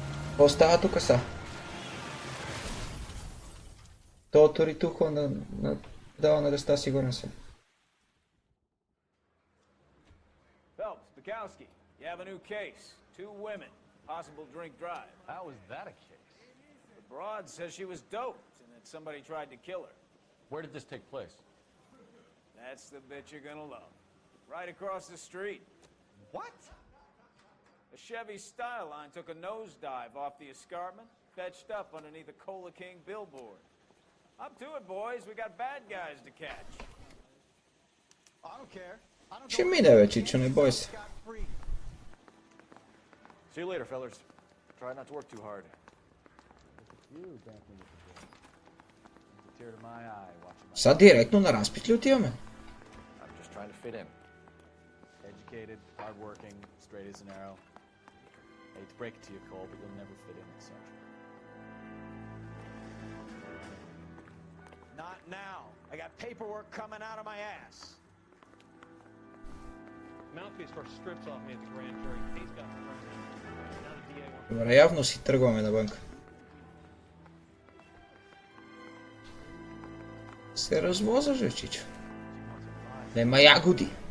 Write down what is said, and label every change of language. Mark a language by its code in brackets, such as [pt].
[bg] Какво става тук са? То Торитухо дава на ръста, сигурен съм. [en] Phelps, Bukowski, you have a new case. 2 women, possible drink drive. How is that a case? The broad says she was doped and that somebody tried to kill her. Where did this take place? That's the bit you're gonna love. Right across the street. What? A Chevy Styline took a nosedive off the escarpment, fetched up underneath a Cola King billboard. Up to it, boys. We got bad guys to catch. I don't care. [bg] Ще мине бе, чичо, не бой се. [en] See you later, fellas. Try not to work too hard. [bg] Са директно на разпит ли отиваме? [en] I'm just trying to fit in. Educated, hardworking, straight as an arrow. Hate to break it to you, Cole, but you'll never fit in at Central. Not now. I got paperwork coming out of my ass. Mouthpiece first strips off me at the grand jury. Case got thrown out. Now the DA wants [bg] Добре, явно си тръгваме навънка. Се развоза же, чичо. Нема ягоди.